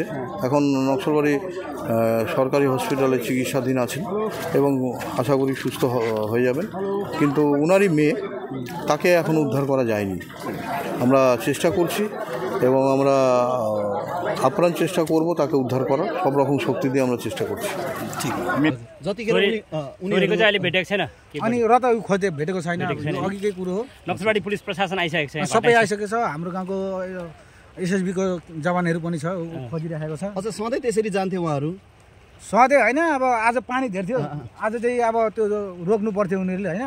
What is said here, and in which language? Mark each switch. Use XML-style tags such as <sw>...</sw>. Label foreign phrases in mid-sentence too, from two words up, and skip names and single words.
<bn>এখন নকশালবাড়ি সরকারি হসপিটালে চিকিৎসাধীন আছেন এবং আশা করি সুস্থ হয়ে যাবেন। কিন্তু উনারই মেয়ে, তাকে এখন উদ্ধার করা যায়নি। আমরা চেষ্টা করছি এবং আমরা আপ্রাণ চেষ্টা করব তাকে</bn> <ne>उद्धार करा सब रकम शक्ति दिए</ne> <bn>আমরা চেষ্টা করছি।</bn> <ne>ठीक जतिखेर उनीहरुको चाहिँ अहिले भेटेको छैन अनि र त खोजे भेटेको छैन अघिकै कुरो हो। नक्सलबाडी पुलिस प्रशासन आइसकेको छ, सबै आइसकेको छ। हाम्रो गाउँको एसएसबी को जवानहरु पनि छ, खोजिरहेको छ। अझ सधैँ त्यसरी जान्थे उहाँहरु? सधैँ हैन, अब आज पानी धेर थियो, आज चाहिँ अब त्यो रोक्नु पर्थ्यो उनीहरुले हैन।</ne>